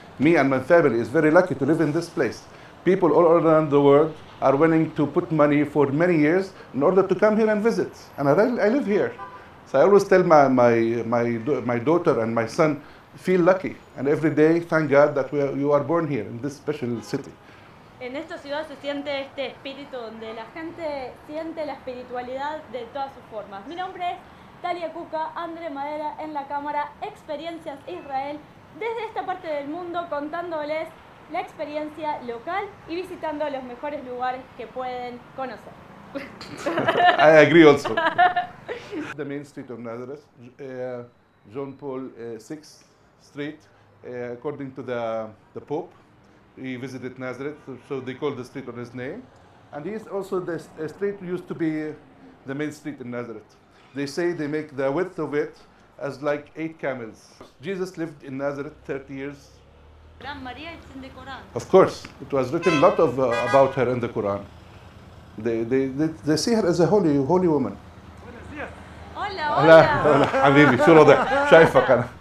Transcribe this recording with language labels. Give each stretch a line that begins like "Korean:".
English: Me and my family is very lucky to live in this place. People all around the world are willing to put money for many years in order to come here and visit, and I live here. So I always tell my daughter and my son, feel lucky, and every day thank God that you are born here in this special city.
Spanish: En esta ciudad se siente este espíritu donde la gente siente la espiritualidad de todas sus formas. Mi nombre es Tali, Akuka, Andrey, Madera en la cámara, Experiencias Israel, desde esta parte del mundo contándoles la experiencia local y visitando los mejores lugares que pueden conocer.
English: I agree also. The main street of Nazareth, John Paul VI Street, according to the Pope. He visited Nazareth, so they call the street on his name. And he is also the street used to be the main street in Nazareth. They say they make the width of it as like 8 camels. Jesus lived in Nazareth 30 years. Gran María es in the Quran. Of course, it was written a lot about her in the Quran. They see her as a holy woman.
Spanish: Hola, hola. hola.
Arabic: Hola, حبيبي شو الوضع؟ شايفك أنا.